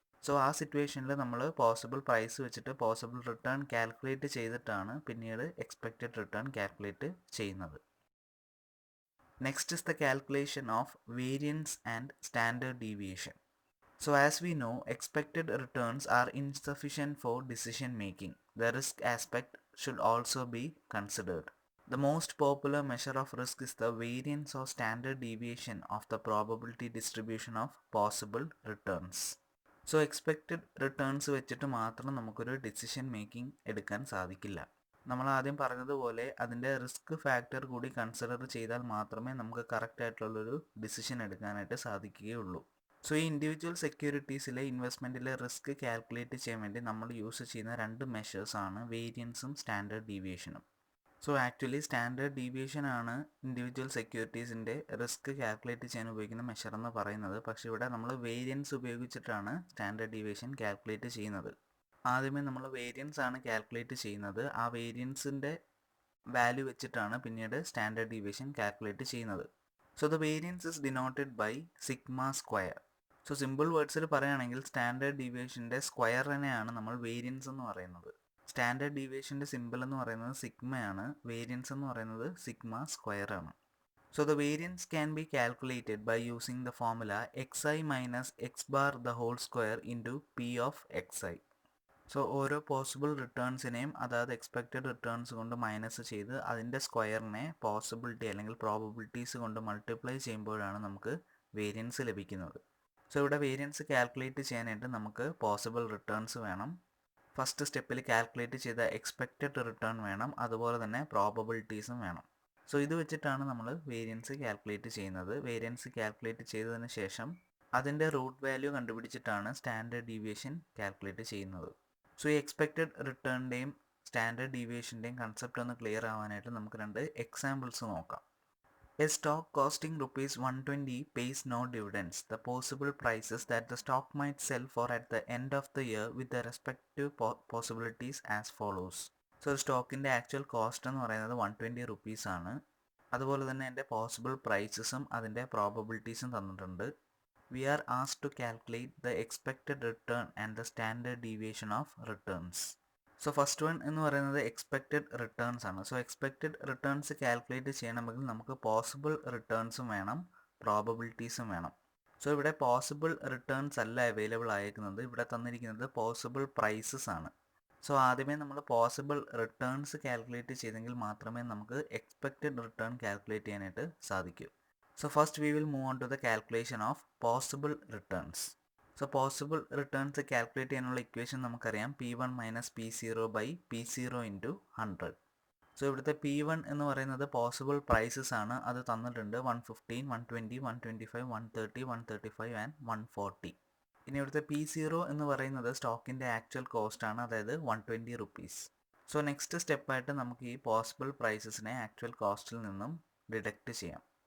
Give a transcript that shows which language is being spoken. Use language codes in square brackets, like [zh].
[ml] So ആ സിറ്റുവേഷനിൽ നമ്മൾ പോസിബിൾ പ്രൈസ് വെച്ചിട്ട് പോസിബിൾ റിട്ടേൺ കാൽക്കുലേറ്റ് ചെയ്തിട്ടാണ് പിന്നീട് എക്സ്പെക്റ്റഡ് റിട്ടേൺ കാൽക്കുലേറ്റ് ചെയ്യുന്നത്. [en] Next is the calculation of variance and standard deviation. So as we know, expected returns are insufficient for decision making. The risk aspect should also be considered. The most popular measure of risk is the variance or standard deviation of the probability distribution of possible returns. [ml] So expected returns വെച്ചിട്ട് മാത്രം നമുക്കൊരു decision making എടുക്കാൻ സാധിക്കില്ല. നമ്മൾ ആദ്യം പറഞ്ഞതുപോലെ അതിൻ്റെ risk factor കൂടി കൺസിഡർ ചെയ്താൽ മാത്രമേ നമുക്ക് കറക്റ്റ് ആയിട്ടുള്ളൊരു ഡിസിഷൻ എടുക്കാനായിട്ട് സാധിക്കുകയുള്ളൂ. സോ ഈ ഇൻഡിവിജ്വൽ സെക്യൂരിറ്റീസിലെ ഇൻവെസ്റ്റ്മെൻറ്റിലെ റിസ്ക് കാൽക്കുലേറ്റ് ചെയ്യാൻ വേണ്ടി നമ്മൾ യൂസ് ചെയ്യുന്ന രണ്ട് മെഷേഴ്സാണ് വേരിയൻസും standard ഡീവിയേഷനും. So actually standard deviation ആണ് ഇൻഡിവിജ്വൽ സെക്യൂരിറ്റീസിൻ്റെ റിസ്ക് കാൽക്കുലേറ്റ് ചെയ്യാൻ ഉപയോഗിക്കുന്ന മെഷർ എന്ന് പറയുന്നത്. പക്ഷേ ഇവിടെ നമ്മൾ വേരിയൻസ് ഉപയോഗിച്ചിട്ടാണ് സ്റ്റാൻഡേർഡ് ഡീവിയേഷൻ കാൽക്കുലേറ്റ് ചെയ്യുന്നത്. ആദ്യമേ നമ്മൾ വേരിയൻസ് ആണ് കാൽക്കുലേറ്റ് ചെയ്യുന്നത്, ആ വേരിയൻസിൻ്റെ വാല്യൂ വെച്ചിട്ടാണ് പിന്നീട് സ്റ്റാൻഡേർഡ് ഡീവിയേഷൻ കാൽക്കുലേറ്റ് ചെയ്യുന്നത്. [en] So the variance is denoted by sigma square. [ml] So simple വേർഡ്സിൽ പറയുകയാണെങ്കിൽ സ്റ്റാൻഡേർഡ് ഡീവിയേഷൻ്റെ സ്ക്വയറിനെയാണ് നമ്മൾ വേരിയൻസ് എന്ന് പറയുന്നത്. സ്റ്റാൻഡേർഡ് ഡീവിയേഷൻ്റെ സിമ്പിൾ എന്ന് പറയുന്നത് സിഗ്മയാണ്, വേരിയൻസ് എന്ന് പറയുന്നത് സിഗ്മ സ്ക്വയർ ആണ്. [en] So the variance can be calculated by using the formula xi minus x bar the whole square into p of xi. [ml] So ഓരോ പോസിബിൾ റിട്ടേൺസിനെയും അതായത് എക്സ്പെക്റ്റഡ് റിട്ടേൺസ് കൊണ്ട് മൈനസ് ചെയ്ത് അതിൻ്റെ സ്ക്വയറിനെ പോസിബിലിറ്റി അല്ലെങ്കിൽ പ്രോബബിലിറ്റീസ് കൊണ്ട് മൾട്ടിപ്ലൈ ചെയ്യുമ്പോഴാണ് നമുക്ക് വേരിയൻസ് ലഭിക്കുന്നത്. സോ ഇവിടെ വേരിയൻസ് കാൽക്കുലേറ്റ് ചെയ്യാനായിട്ട് നമുക്ക് പോസിബിൾ റിട്ടേൺസ് വേണം. ഫസ്റ്റ് സ്റ്റെപ്പിൽ കാൽക്കുലേറ്റ് ചെയ്ത എക്സ്പെക്റ്റഡ് റിട്ടേൺ വേണം, അതുപോലെ തന്നെ പ്രോബബിലിറ്റീസും വേണം. സോ ഇത് വെച്ചിട്ടാണ് നമ്മൾ വേരിയൻസ് കാൽക്കുലേറ്റ് ചെയ്യുന്നത്. വേരിയൻസ് കാൽക്കുലേറ്റ് ചെയ്തതിന് ശേഷം അതിൻ്റെ root value കണ്ടുപിടിച്ചിട്ടാണ് standard deviation calculate ചെയ്യുന്നത്. സോ ഈ എക്സ്പെക്റ്റഡ് റിട്ടേണിൻ്റെയും സ്റ്റാൻഡേർഡ് ഡീവിയേഷൻ്റെയും കൺസെപ്റ്റ് ഒന്ന് ക്ലിയർ ആവാനായിട്ട് നമുക്ക് രണ്ട് എക്സാമ്പിൾസ് നോക്കാം. [en] A stock costing rupees 120 pays no dividends. The possible prices that the stock might sell for at the end of the year with the respective possibilities as follows. [ml] So സ്റ്റോക്കിൻ്റെ actual cost എന്ന് പറയുന്നത് 120 rupees ആണ്. അതുപോലെ തന്നെ എൻ്റെ possible പ്രൈസസും അതിൻ്റെ പ്രോബബിലിറ്റീസും തന്നിട്ടുണ്ട്. [en] We are asked to calculate the expected return and the standard deviation of returns. [ml] So first one എന്ന് പറയുന്നത് എക്സ്പെക്റ്റഡ് റിട്ടേൺസ് ആണ്. സോ എക്സ്പെക്റ്റഡ് റിട്ടേൺസ് കാൽക്കുലേറ്റ് ചെയ്യണമെങ്കിൽ നമുക്ക് പോസിബിൾ റിട്ടേൺസും വേണം, പ്രോബബിലിറ്റീസും വേണം. സോ ഇവിടെ പോസിബിൾ റിട്ടേൺസ് അല്ല അവൈലബിൾ ആയിരിക്കുന്നത്, ഇവിടെ തന്നിരിക്കുന്നത് പോസിബിൾ പ്രൈസസ് ആണ്. സോ ആദ്യമേ നമ്മൾ പോസിബിൾ റിട്ടേൺസ് കാൽക്കുലേറ്റ് ചെയ്തെങ്കിൽ മാത്രമേ നമുക്ക് എക്സ്പെക്റ്റഡ് റിട്ടേൺ കാൽക്കുലേറ്റ് ചെയ്യാനായിട്ട് സാധിക്കൂ. [en] So first we will move on to the calculation of possible returns. So possible returns calculate [ml] ചെയ്യാനുള്ള ഇക്വേഷൻ നമുക്കറിയാം [en] P1 minus P0 by P0 into 100. [ml] So ഇവിടുത്തെ P1 എന്ന് പറയുന്നത് പോസിബിൾ പ്രൈസസ് ആണ്, അത് തന്നിട്ടുണ്ട് 115, 120, 125, 130, 135 ആൻഡ് 140. ഇനി ഇവിടുത്തെ P0 എന്ന് പറയുന്നത് സ്റ്റോക്കിൻ്റെ ആക്ച്വൽ കോസ്റ്റ് ആണ്, അതായത് 120 റുപ്പീസ്. സോ നെക്സ്റ്റ് സ്റ്റെപ്പായിട്ട് നമുക്ക് ഈ പോസിബിൾ പ്രൈസസിനെ ആക്ച്വൽ കോസ്റ്റിൽ നിന്നും ഡിഡക്റ്റ് ചെയ്യാം.